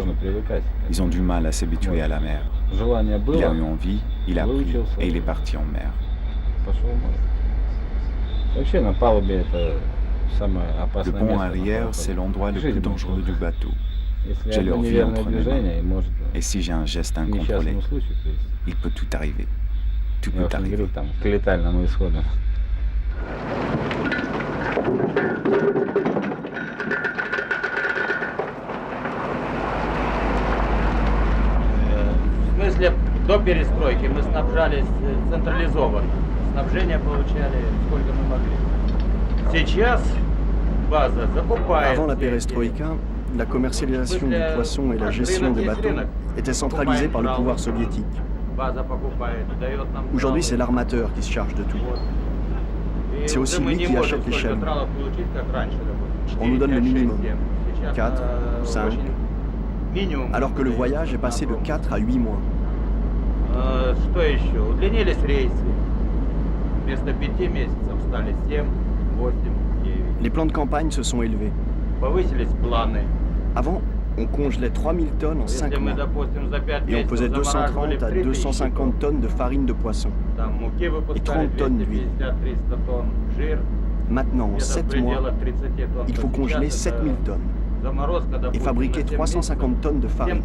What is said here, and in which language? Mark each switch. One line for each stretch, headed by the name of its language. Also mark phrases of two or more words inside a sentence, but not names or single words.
French: Ils ont du mal à s'habituer à la mer. Il a eu envie, il a pris et il est parti en mer. Le pont arrière, c'est l'endroit le plus dangereux du bateau. J'ai leur vie entre mes mains. Et si j'ai un geste incontrôlé, il peut tout arriver. Tout peut arriver.
Russian: В смысле, до перестройки мы снабжались централизованно. Снабжение получали сколько мы могли. Сейчас база закупает.
French: Avant la perestroïka, la commercialisation du poisson et la gestion des bateaux étaient centralisées par le pouvoir soviétique. Aujourd'hui, c'est l'armateur qui se charge de tout. C'est aussi lui qui achète les chaînes. On nous donne le minimum, 4, 5, alors que le voyage est passé de 4 à 8 mois.
Russian: Что еще? Удлинились рейсы. Вместо 5 месяцев стали 7, 8, 9.
French: Les plans de campagne se sont élevés.
Russian: Повысились планы.
French: Avant, on congelait 3000 tonnes en 5 mois. Et on faisait 230 à 250 tonnes de farine de poisson et 30 tonnes d'huile. Maintenant, en 7 mois, il faut congeler 7000 tonnes et fabriquer 350 tonnes de farine.